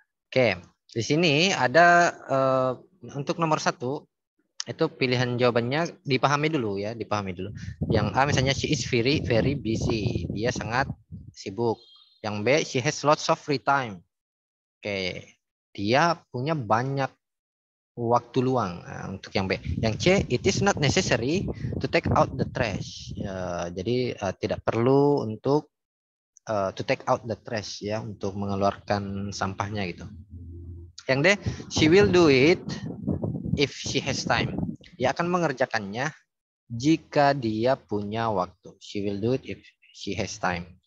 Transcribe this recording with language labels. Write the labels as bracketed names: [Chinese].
[Indonesian] Oke, di sini ada untuk nomor 1 itu pilihan jawabannya dipahami dulu ya, dipahami dulu. Yang A misalnya [English] she is very very busy, [Indonesian] dia sangat sibuk. Yang B [English] she has lots of free time. [Indonesian] Oke, dia punya banyak waktu luang. Nah, untuk yang B. Yang C [English] it is not necessary to take out the trash. [Indonesian] Jadi tidak perlu untuk [English] to take out the trash [Indonesian] ya, untuk mengeluarkan sampahnya gitu. Yang D [English] she will do it if she has time. [Indonesian] Dia akan mengerjakannya jika dia punya waktu. [English] She will do it if she has time.